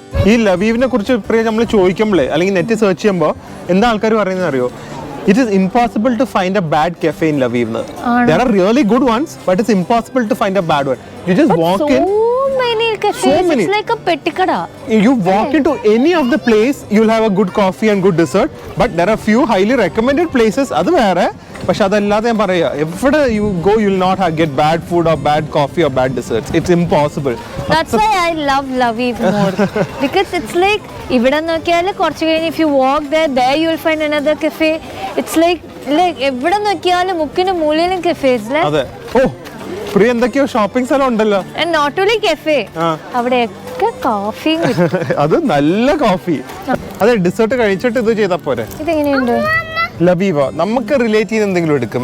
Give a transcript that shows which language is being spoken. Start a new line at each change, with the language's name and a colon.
Malayalam: ഈ ലവീവിനെ കുറിച്ച് പ്രിയ നമ്മൾ ചോദിക്കുമ്പോഴേ അല്ലെങ്കിൽ നെറ്റ് സെർച്ച് ചെയ്യുമ്പോൾ എന്താ ആൾക്കാർ പറയുന്നത് അറിയോ?
English: It is impossible to find a bad cafe in Lviv. There are really good ones, but it's impossible to find a bad one. You just walk in. Many cafes. So many. It's like a pettikada. You walk into any of the place, you'll have a good coffee and good dessert. But there are few highly recommended places.
Malayalam: Adu vera. പക്ഷെ അതല്ലാതെ ഞാൻ പറയാ, എവിടെ
English: you go, you'll not get bad food or bad coffee or bad desserts. It's impossible. That's why I love Lviv more. Because it's like,
Malayalam: ഇവിടെ നോക്കിയാൽ കുറച്ച് കഴിഞ്ഞ്
English: if you walk there you will find another cafe. It's like
Malayalam: എവിടെ നോക്കിയാലും മുക്കിനും മൂലയിലും cafes. അതെ. ഓ പ്രിയ, എന്തൊക്കെയോ shopping സ്ഥലം ഉണ്ടല്ലോ.
English: And not only cafe.
Malayalam: അവിടെയൊക്കെ കോഫി. അത് നല്ല കോഫി. അതെ, ഡെസേർട്ട് കഴിച്ചിട്ട് ഇത് ചെയ്താ പോരെ. ഇതെങ്ങനെയുണ്ട്? ലവീവ നമുക്ക് റിലേറ്റ് ചെയ്ത് എന്തെങ്കിലും എടുക്കും.